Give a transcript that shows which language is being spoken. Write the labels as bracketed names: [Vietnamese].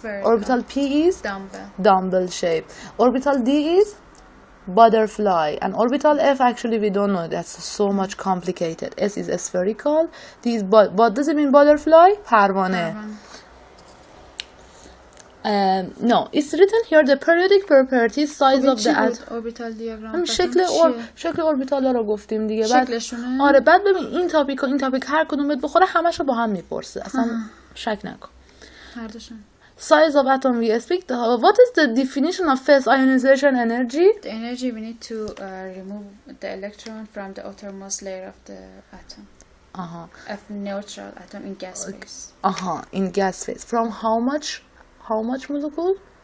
[English] Orbital P is dumbbell shape. Orbital D is butterfly. And orbital F, actually we don't know. That's so much complicated. S is spherical. D is what does it mean butterfly? Parwane. No, it's written here the periodic properties size of the atom. orbital diagram. [Persian] شکل اوربیتالا رو گفتیم دیگه. شکلشونه. آره بعد ببین این تاپیک و این تاپیک هر کدومت بخوره همشو با هم میپرسه. اصلا شک نکن. هر دوشون. [English] Size of atom we speak. What is the definition of phase ionization energy? The energy we need to remove the electron from the outermost layer of the atom. Of neutral atom in gas phase. In gas phase. From how much molecule?